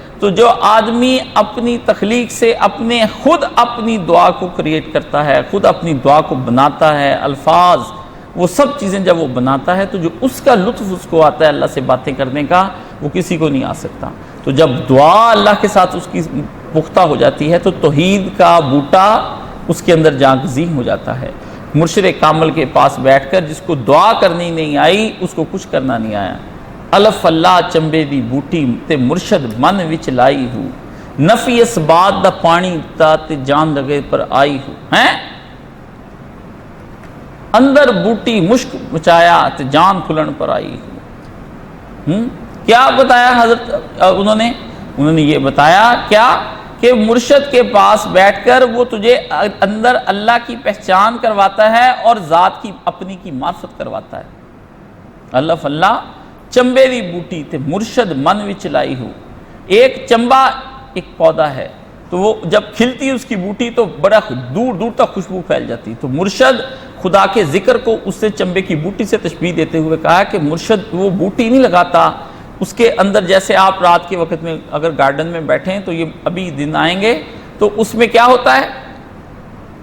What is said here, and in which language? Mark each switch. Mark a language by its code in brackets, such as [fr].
[ur] تو جو آدمی اپنی تخلیق سے خود اپنی دعا کو کریٹ کرتا ہے، خود اپنی دعا کو بناتا ہے، الفاظ وہ سب چیزیں جب وہ بناتا ہے تو جو اس کا لطف اس کو آتا ہے اللہ سے باتیں کرنے کا، وہ کسی کو نہیں آ سکتا. تو جب دعا اللہ کے ساتھ اس کی پختہ ہو جاتی ہے تو توحید کا بوٹا اس کے اندر جاگزی ہو جاتا ہے. مرشد کامل کے پاس بیٹھ کر جس کو دعا کرنی نہیں آئی اس کو کچھ کرنا نہیں آیا. [pa] الف اللہ چمبے دی بوٹی تے مرشد من وچ لائی ہو، نفی اس بات دا پانی تا تے جان لگے پر آئی ہو. اندر بوٹی مشک مچایا تے جان کھلن پر آئی ہو. [ur] کیا بتایا حضرت انہوں نے یہ بتایا کیا کہ مرشد کے پاس بیٹھ کر وہ تجھے اندر اللہ کی پہچان کرواتا ہے اور ذات کی اپنی کی معرفت کرواتا ہے. [pa] الف اللہ چمبے دی بوٹی تے مرشد من وچ لائی ہو. [ur] ایک چمبا ایک پودا ہے تو وہ جب کھلتی ہے اس کی بوٹی تو بڑا دور دور تک خوشبو پھیل جاتی. تو مرشد خدا کے ذکر کو اس سے چمبے کی بوٹی سے تشبیہ دیتے ہوئے کہا کہ مرشد وہ بوٹی نہیں لگاتا اس کے اندر. جیسے آپ رات کے وقت میں اگر گارڈن میں بیٹھیں تو یہ ابھی دن آئیں گے تو اس میں کیا ہوتا ہے